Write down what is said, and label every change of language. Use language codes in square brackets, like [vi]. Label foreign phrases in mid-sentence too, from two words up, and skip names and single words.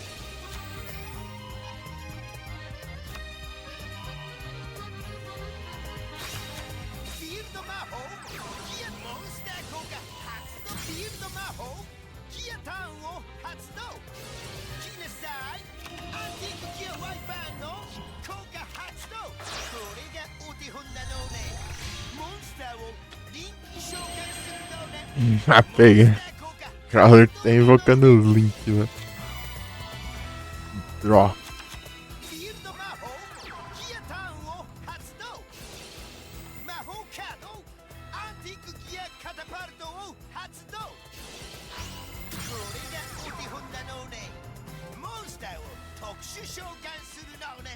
[ja] フィールド魔法ギアモンスター効果発動。フィールド魔法ギアターンを発動。来なさい。アンティークギアワイパーの効果発動。これがお手本なのね。モンスターをリンク召喚するのね。 [pt] Ah, pega. Crawler tá invocando o Link lá. [ja] Draw. フィールド魔法ギアターンを発動。魔法カードアンティークギアカタパルトを発動。これがお手本なのね。モンスターを特殊召喚するのね。